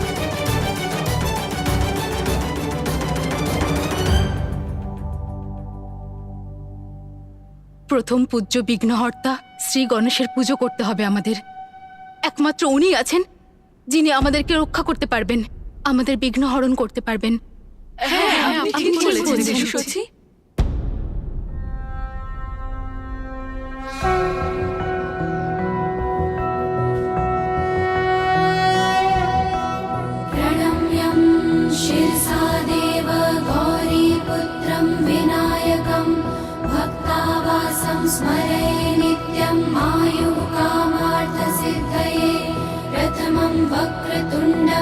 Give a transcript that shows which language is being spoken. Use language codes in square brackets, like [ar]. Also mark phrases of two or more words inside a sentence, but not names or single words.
[bn] প্রথম পূজ্য বিঘ্নহর্তা শ্রী গণেশের পুজো করতে হবে আমাদের। একমাত্র উনি আছেন যিনি আমাদেরকে রক্ষা করতে পারবেন, আমাদের বিঘ্ন হরণ করতে পারবেন। হ্যাঁ, আপনি ঠিক বলেছেন দেবী সূচি। [sa] प्रणम्यं शिरसा देव गौरीपुत्रं विनायकं भक्तावासं स्मरे नित्यं आयुः कामार्थसिद्धये प्रथमं वक्रतुण्डं